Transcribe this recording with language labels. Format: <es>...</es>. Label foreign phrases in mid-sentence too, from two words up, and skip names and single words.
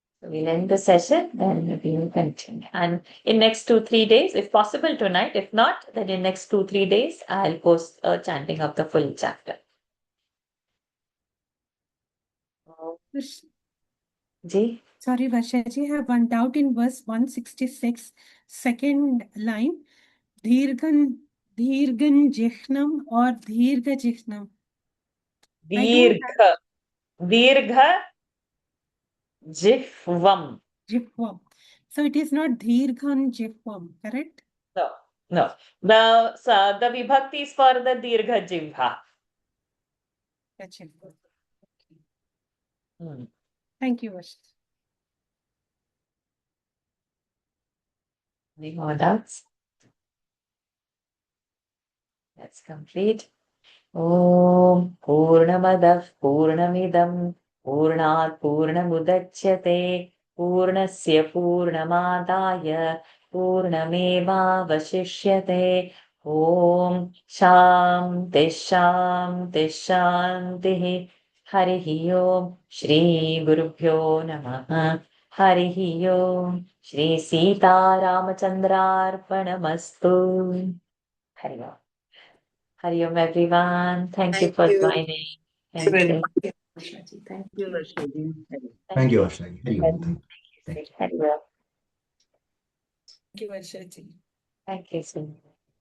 <en>So we'll end the session, then we will continue. And in next 2-3 days, if possible tonight, if not, then in next 2-3 days, I'll post a chanting of the full chapter.</en> <hi>Ji?</hi> <en>Sorry, Varshaji, I have one doubt in verse 166, second line.</en> <sa>Dhirgan Jihnam or Dhirga Jihnam? Dirgha. Dirgha Jihvam. Jihvam.</sa> <en>So it is not</en> <sa>Dhirgan Jihvam,</sa> <en>correct? No, no. The vibhakti is for the</en> <sa>Dirgha Jivha.</sa> <en>Thank you, Varshaji. Any more doubts? That's complete.</en> <sa>Om Purnamadah Purnamidam Purnat Purnamudachyate Purnasya Purnamadaya Purnameva Vasishyate Om Shanti Shanti Shanti Harihi Om Shri Gurubhyo Namaha Harihi Om Shri Sita Ramachandrarpanamastu. Hari Om. Hari Om,</sa> <en>everyone. Thank you for joining. Thank you. Thank you, Varshaji. Thank you, Varshaji.</en> <sa>Hari Om.</sa> <en>Thank you. Hari Om. Thank you, Varshaji. Thank you, Sunil.</en>